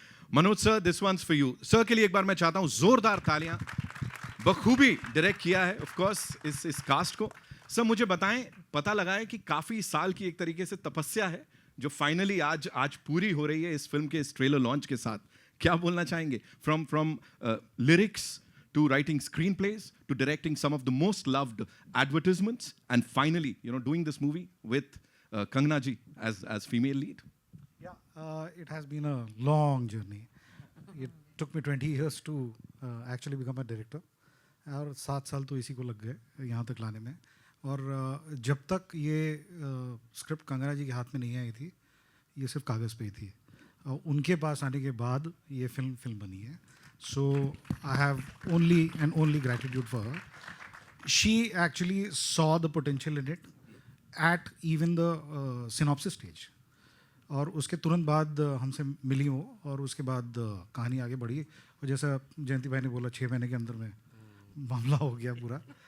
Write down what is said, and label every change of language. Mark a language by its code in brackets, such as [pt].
[hi] Manoj sir, this once for you. Sir के लिए एक बार मैं चाहता हूँ जोरदार तालियां। बखूबी डायरेक्ट किया है ऑफ कोर्स इस कास्ट को। सर मुझे बताएं, पता लगा है कि काफी साल की एक तरीके से तपस्या है जो फाइनली आज पूरी हो रही है इस फिल्म के इस ट्रेलर लॉन्च के साथ। क्या बोलना चाहेंगे? [en] From lyrics to writing screenplays, to directing some of the most loved advertisements, and finally, doing this movie with Kangana ji as female lead. Yeah, it has been a long journey. It took me 20 years to actually become a director. [hi] और 7 साल तो इसी को लग गए यहाँ तक लाने में। और जब तक ये स्क्रिप्ट कंगना जी के हाथ में नहीं आई थी, ये सिर्फ कागज़ पे ही थी। उनके पास आने के बाद ये फिल्म बनी है। [en] So I have only gratitude for her. She actually saw the potential in it at even the synopsis stage. [hi] और उसके तुरंत बाद हमसे मिली वो, और उसके बाद कहानी आगे बढ़ी। और जैसा जयंती भाई ने बोला, 6 महीने के अंदर में मामला हो गया पूरा।